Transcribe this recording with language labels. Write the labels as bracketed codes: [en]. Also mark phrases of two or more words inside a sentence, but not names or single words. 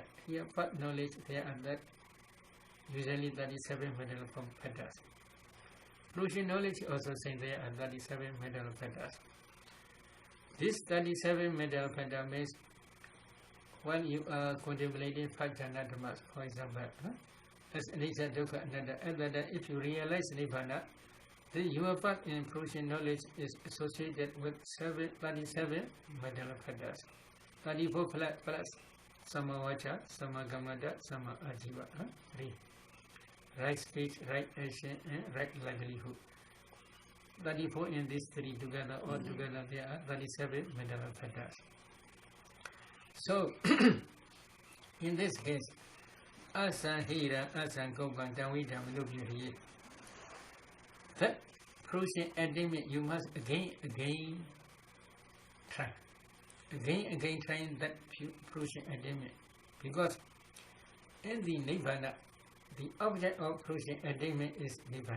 [en] Here path knowledge, there are that usually 37 mental form patterns. Fruition knowledge also say there are 37 mental patterns. This 37 mental pattern means when you are contemplating 5 jhana dhammas, for example, as [pi] anicca, dukkha, anatta, [en] and that if you realize Nibbana, then your path in fruition knowledge is associated with 37 mental patterns. [pi] 34 plus samavacha, samagammata, sama ajiva. [en] 3. Right speech, right action, and right livelihood. 34 in these 3 together, all together there are 37 mental patterns. So, in this case, [pi] asahira, asankopan, tanvidam, lubhyuriye. [en] That fruition attainment you must again try. Again trying that fruition attainment. Because in the Nibbana, the object of fruition attainment is Nibbana.